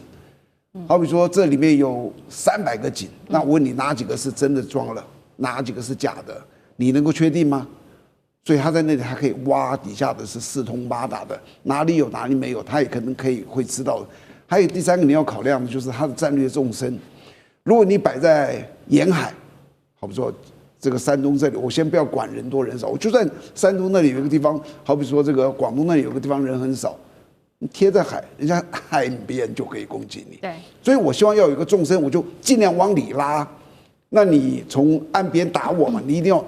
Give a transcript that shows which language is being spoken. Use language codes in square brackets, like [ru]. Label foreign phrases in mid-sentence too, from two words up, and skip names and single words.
[zh] 好比說這裡面有300個井，那我問你哪幾個是真的裝了，哪幾個是假的？你能夠確定嗎？所以他在那裡，他可以挖底下的是四通八達的，哪裡有哪裡沒有，他也可能會知道的。還有第3個你要考量的就是它的戰略縱深。如果你擺在沿海，好比說這個山東這裡，我先不要管人多人少，我就算山東那裡有一個地方，好比說這個廣東那裡有個地方人很少，你貼在海，人家海邊就可以攻擊你。對，所以我希望要有一個縱深，我就盡量往裡拉。那你從岸邊打我嘛，你一定要。